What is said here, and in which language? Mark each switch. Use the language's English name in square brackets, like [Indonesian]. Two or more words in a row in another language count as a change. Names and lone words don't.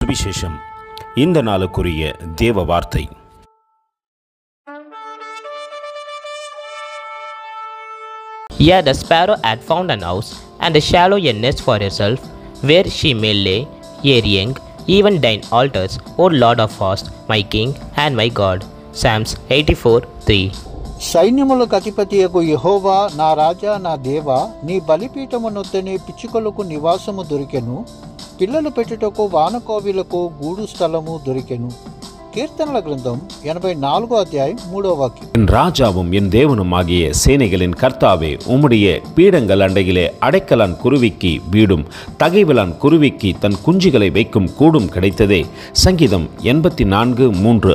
[Tamil] சுவிசேஷம். இந்த நாளுக்குரிய தேவ வார்த்தை. [English] Here the sparrow had found an house, and a shallow a nest for herself, where she may lay her young, even thine altars, O Lord of hosts, my King and my God. Psalms 84:3. [Telugu] సైన్యములకు అధిపతియగు యెహోవా, నా రాజా, నా దేవా, నీ బలిపీఠమునొద్దనే పిచ్చుకలకు నివాసము దొరికెను, పిల్లలు పెట్టుటకు వానకోవిలకు గూడు స్థలము దొరికెను. [Tamil] கீர்த்தனல கிரந்தம் 84 அத்தியாயம் 3 வாக்கியம். என் ராஜாவும் என் தேவனும் ஆகிய சேனைகளின் கர்த்தாவே, உம்முடைய பீடங்கள் அண்டையிலே அடைக்கலான் குருவிக்கு வீடும் தகைவிலான் குருவிக்கு தன் குஞ்சுகளை வைக்கும் கூடும் கிடைத்ததே. சங்கீதம் 84:3.